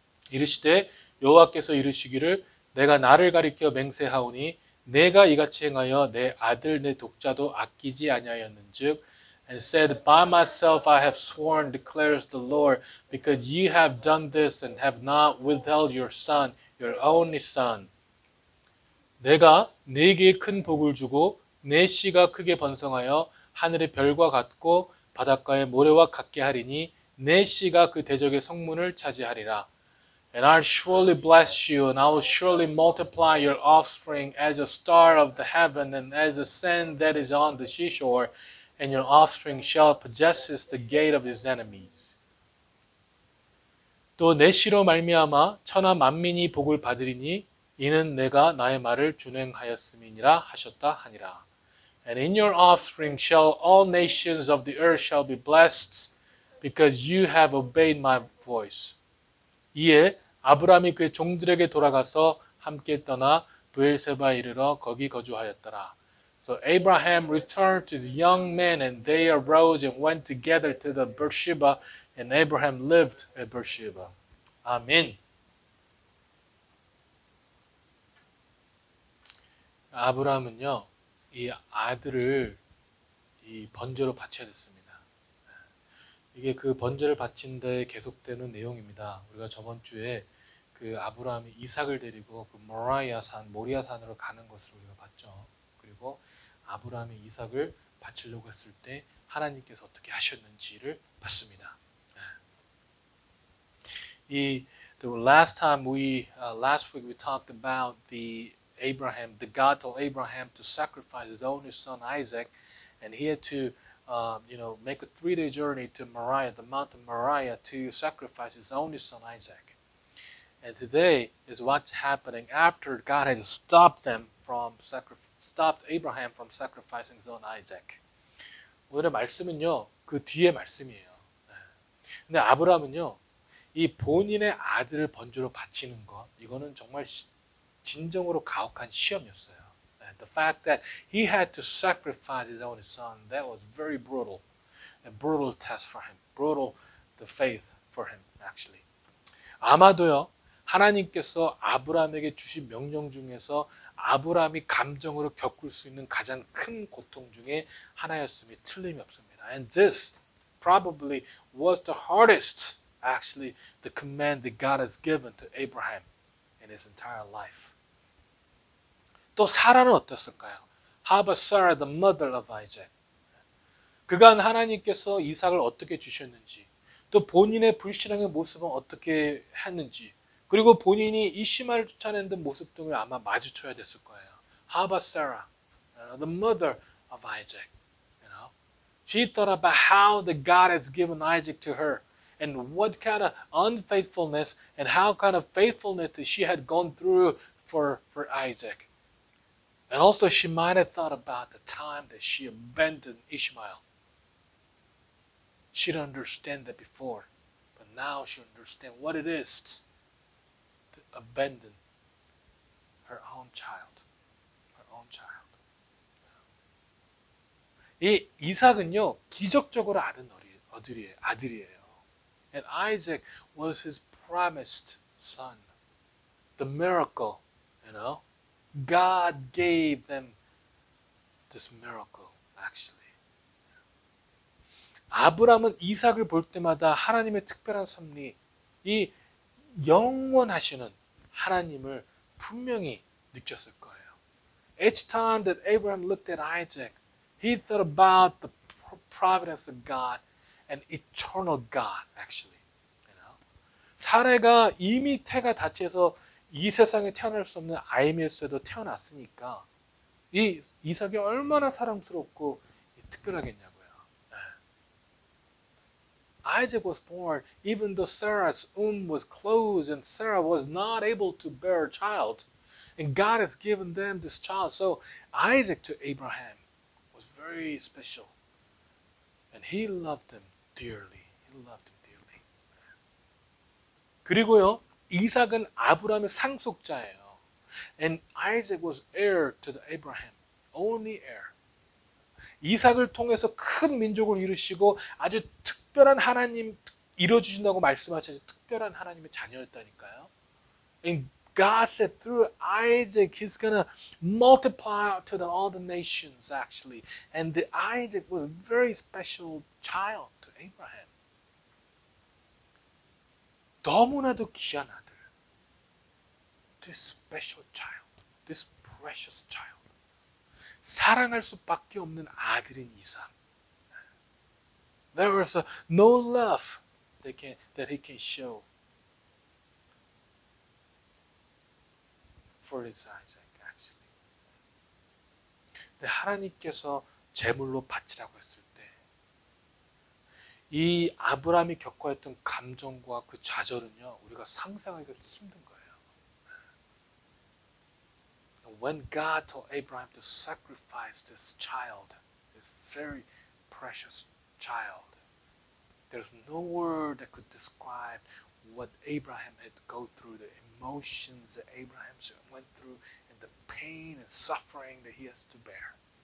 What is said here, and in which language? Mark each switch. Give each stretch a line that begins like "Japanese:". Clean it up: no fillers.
Korean: 이르시되 여호와께서 이르시기를 내가 나를 가리켜 맹세하오니 내가 이같이 행하여 내 아들 내 독자도 아끼지 아니하였는즉
English: and said by myself I have sworn declares the Lord because ye have done this and have not withheld your son your only son.
Korean: 내가 네게 큰 복을 주고 내 씨가 크게 번성하여 하늘의 별과 같고 바닷가의 모래와 같게 하리니 내 씨가 그 대적의 성문을 차지하리라.
English: And I'll surely bless you, and I will surely multiply your offspring as a star of the heaven and as the sand that is on the seashore, and your offspring shall possess the gate of his enemies.
Korean: 또 내 씨로 말미암아 천하 만민이 복을 받으리니 이는 내가 나의 말을 준행하였음이니라 하셨다 하니라.
English: And in your offspring shall all nations of the earth shall be blessed, because you have obeyed my voice.
Korean: 이에 아브라함이 그의 종들에게 돌아가서 함께 떠나 브엘세바에 이르러 거기 거주하였더라.
English: So Abraham returned to his young men, and they arose and went together to the Beersheba, and Abraham lived at Beersheba.
Korean: 아멘. 아브라함은요, 이 아들을 이 번제로 바쳐야 됐습니다. 이게 그 번제를 바친 데 계속되는 내용입니다. 우리가 저번 주에 그 아브라함이 이삭을 데리고 그 모리아산으로 가는 것을 우리가 봤죠. 그리고 아브라함이 이삭을 바치려고 했을 때 하나님께서 어떻게 하셨는지를 봤습니다.
English: The last week we talked about the God told Abraham to sacrifice his only son Isaac, and he had to make a 3-day journey to Moriah, the mountain Moriah, to sacrifice his only son Isaac. And today is what's happening after God has stopped Abraham from sacrificing his own Isaac.
Korean: 오늘의 말씀은요, 그 뒤에 말씀이에요. 근데 아브라함은요, 이 본인의 아들을 번제로 바치는 것, 이거는 정말 진정으로 가혹한 시험이었어요.
English: The fact that he had to sacrifice his only son, that was very brutal. A brutal test for him. Brutal the faith for him, actually.
Korean: 아마도요, 하나님께서 아브라함에게 주신 명령 중에서 아브라함이 감정으로 겪을 수 있는 가장 큰 고통 중에 하나였음이 틀림이 없습니다.
English: And this probably was the hardest, actually, the command that God has given to Abraham in his entire life.
Korean: 또 사라는 어땠을까요?
English: How about Sarah, the mother of Isaac?
Korean: 그간 하나님께서 이삭을 어떻게 주셨는지, 또 본인의 불신앙의 모습은 어떻게 했는지, 그리고 본인이 이시마를 쫓아내는 모습 등을 아마 마주쳐야 됐을 거예요.
English: How about Sarah, the mother of Isaac? She thought about how the God has given Isaac to her, and what kind of unfaithfulness and how kind of faithfulness that she had gone through for Isaac. And also she might have thought about the time that she abandoned Ishmael. She didn't understand that before, but now she understands what it is to abandon her own child. Her own child.
Korean: 이 이삭은요, 기적적으로 아들이에요.
English: And Isaac was his promised son. The miracle, God gave them this miracle, actually.
Korean: 아브라함은 이삭을 볼 때마다 하나님의 특별한 섭리, 이 영원하시는 하나님을 분명히 느꼈을 거예요.
English: Each time that Abraham looked at Isaac, he thought about the providence of God and eternal God, actually.
Korean: 사라가 이미 태가 다쳐서 이 세상에 태어날 수 없는 아이밀스에도 태어났으니까 이 이삭이 얼마나 사랑스럽고 특별하겠냐고요.
English: Isaac was born even though Sarah's womb was closed and Sarah was not able to bear a child. And God has given them this child. So Isaac to Abraham was very special. And he loved him dearly. He loved him dearly.
Korean: 그리고요, 이삭은 아브라함의 상속자예요.
English: And Isaac was heir to the Abraham, only heir.
Korean: 이삭을 통해서 큰 민족을 이루시고 아주 특별한 하나님 이루어주신다고 말씀하셔서 특별한 하나님의 자녀였다니까요.
English: And God said through Isaac, He's gonna multiply to all the nations actually. And the Isaac was a very special child to Abraham.
Korean: 너무나도 귀한 아들.
English: This special child, this precious child.
Korean: 사랑할 수밖에 없는 아들인 이삭.
English: There was no love that he can show for his Isaac, actually.
Korean: 근데 하나님께서 제물로 바치라고 했을 때, 이 아브라함이 겪어야 했던 감정과 그 좌절은요, 우리가 상상하기가 힘든 거예요.
English: When God told Abraham to sacrifice this child, this very precious child, there's no word that could describe what Abraham had to go through, the emotions that Abraham went through, and the pain and suffering that he has to bear.